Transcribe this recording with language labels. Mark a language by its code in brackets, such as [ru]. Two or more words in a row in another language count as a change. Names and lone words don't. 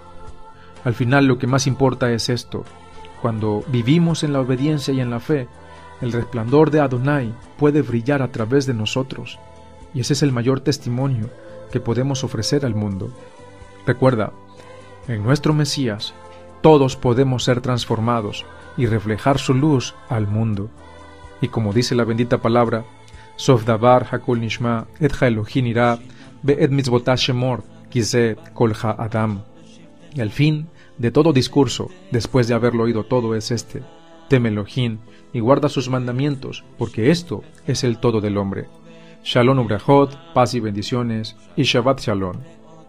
[es] Al final lo que más importa es esto: cuando vivimos en la obediencia y en la fe, el resplandor de Adonai puede brillar a través de nosotros, y ese es el mayor testimonio que podemos ofrecer al mundo. Recuerda, en nuestro Mesías todos podemos ser transformados y reflejar su luz al mundo. Y como dice la bendita palabra, [he] סוף דבר הכל נשמע את האלהים ירא ואת מצותיו שמור כי זה כל האדם. [es] Y al fin de todo discurso, después de haberlo oído todo, es este: teme Elohim y guarda sus mandamientos, porque esto es el todo del hombre. [he] שלום וברכות, [es] paz y bendiciones, y [he] שבת שלום.